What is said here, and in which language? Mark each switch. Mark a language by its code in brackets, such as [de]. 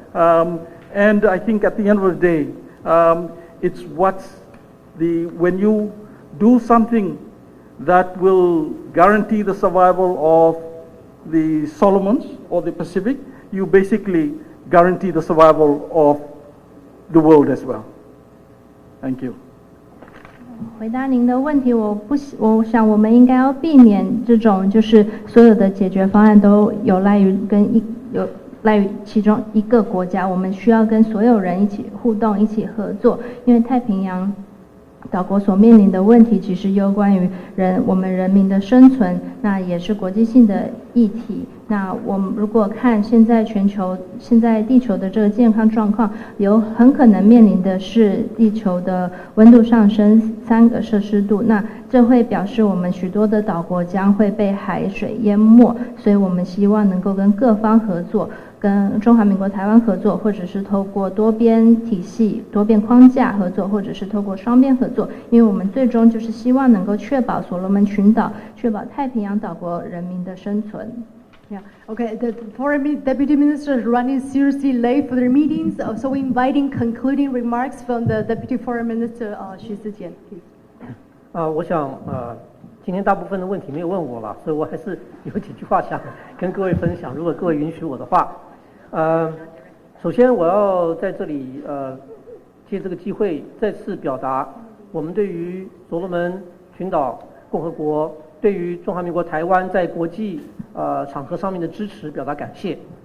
[en] And I think at the end of the day, it's when you do something that will guarantee the survival of the Solomons or the Pacific, you basically guarantee the survival of the world as well. Thank you. [zh] 回答您的问题，我想我们应该要避免这种就是所有的解决方案都有赖于其中一个国家，我们需要跟所有人一起互动、一起合作，因为太平洋岛国所面临的问题其实攸关于我们人民的生存，那也是国际性的议题。那我们如果看现在地球的这个健康状况，很可能面临的是地球的温度上升3个摄氏度，那这会表示我们许多的岛国将会被海水淹没，所以我们希望能够跟各方合作，跟中华民国台湾合作，或者是透过多边体系、多边框架合作，或者是透过双边合作，因为我们最终就是希望能够确保所罗门群岛、确保太平洋岛国人民的生存。 [en] Yeah. Okay. The foreign deputy minister is running seriously late for their meetings, so we're inviting concluding remarks from the deputy foreign minister, 徐思坚, please. [zh] 我想今天大部分的问题没有问我了，所以我还是有几句话想跟各位分享，如果各位允许我的话。首先我要在这里借这个机会再次表达我们对于所罗门群岛共和国、对于中华民国台湾在国际场合上面的支持表达感谢。